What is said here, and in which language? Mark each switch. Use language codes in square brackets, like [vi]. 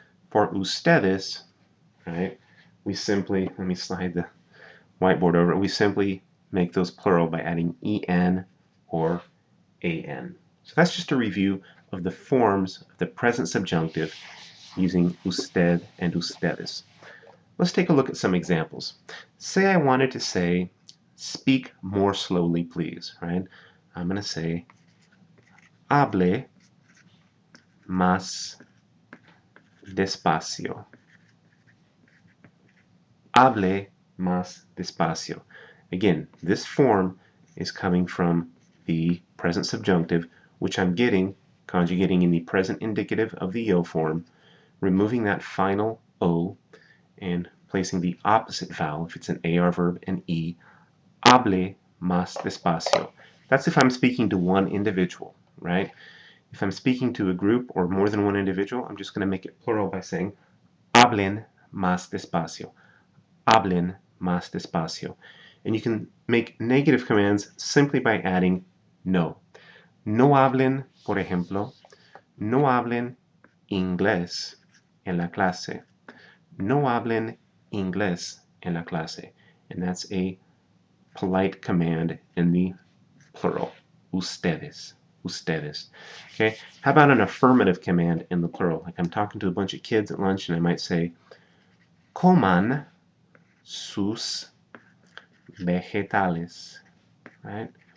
[en] For ustedes, right, we simply, let me slide the whiteboard over, we simply make those plural by adding EN or AN. So that's just a review of the forms of the present subjunctive using usted and ustedes. Let's take a look at some examples. Say I wanted to say, speak more slowly, please, right? [es] I'm going to say, hable más despacio. Hable más despacio. [en] Again, this form is coming from the present subjunctive, which I'm conjugating in the present indicative of the yo form, removing that final O, and placing the opposite vowel, if it's an AR verb, an E, hable más despacio. That's if I'm speaking to one individual, right? If I'm speaking to a group or more than one individual, I'm just going to make it plural by saying hablen más despacio. Hablen más despacio. And you can make negative commands simply by adding no. [es] No hablen, por ejemplo, no hablen inglés en la clase. No hablen inglés en la clase. [en] And that's a polite command in the plural. Ustedes. Ustedes. Okay? How about an affirmative command in the plural? Like I'm talking to a bunch of kids at lunch and I might say, coman sus vegetales. Right?